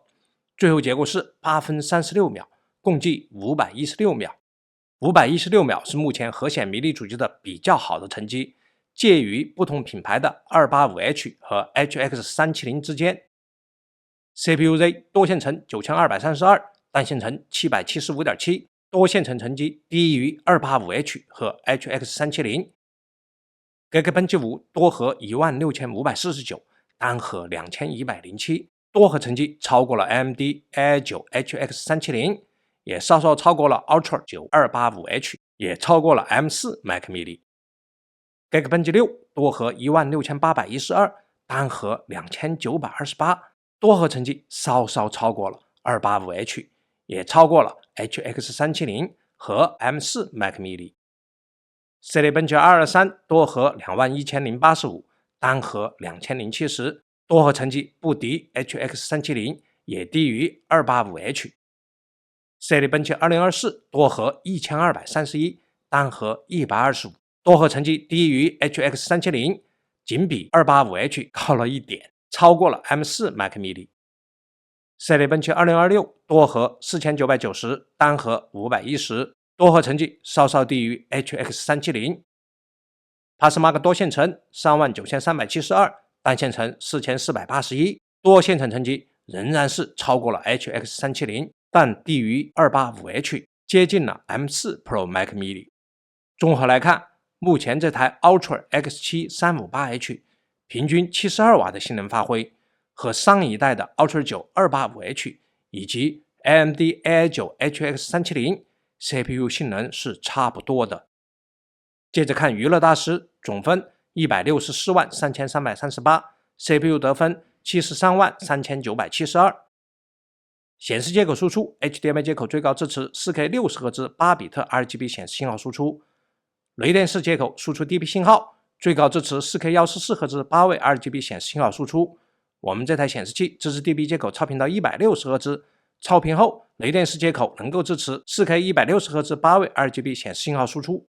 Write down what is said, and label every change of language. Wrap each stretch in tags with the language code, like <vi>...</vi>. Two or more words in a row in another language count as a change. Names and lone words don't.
<zh>最後結果是8分36秒，共計516秒。516秒是目前核顯迷你主機的比較好的成績，介於不同品牌的 285H 和 HX370 之間。CPU-Z 多線程9232，单線程775.7。多線程成績低於 285H 和 HX370， Geekbench 5 多核16549，單核2107，多核成績超過了 AMD AI9 HX370， 也稍稍超過了 Ultra 9285H， 也超過了 M4 Mac mini。Geekbench 6多核16812，单核2928，多核成績稍稍超過了 285H， 也超過了 HX370 和 M4 Mac mini。 Cinebench 223多核21085，单核2070，多核成績不敌 HX370， 也低於 285H。 Cinebench 2024 多核1231，单核125，多核成績低於 HX370， 僅比 285H 高了一點，超過了 M4 Mac mini。Cinebench 2026多核4990，單核510，多核成績稍稍低於 HX370。Passmark 多線程39372，单線程4481，多線程成績仍然是超過了 HX370， 但低於 285H， 接近了 M4 Pro Mac mini。綜合來看，目前這台 Ultra X7 358H 平均72瓦的性能發揮，和上一代的 Ultra 9 285H 以及 AMD AI9 HX370 CPU 性能是差不多的。接着看娛樂大師，總分1643338， CPU 得分733972。显示接口輸出 HDMI 接口最高支持 4K 60Hz 8比特 RGB 顯示信號輸出，雷電式接口輸出 DP 信號，最高支持 4K 144Hz 8位 RGB 顯示信號輸出。我們這台顯示器支持 DP 接口超頻到 160Hz， 超頻後雷電式接口能夠支持 4K 160Hz 8位 RGB 顯示信號輸出。</zh>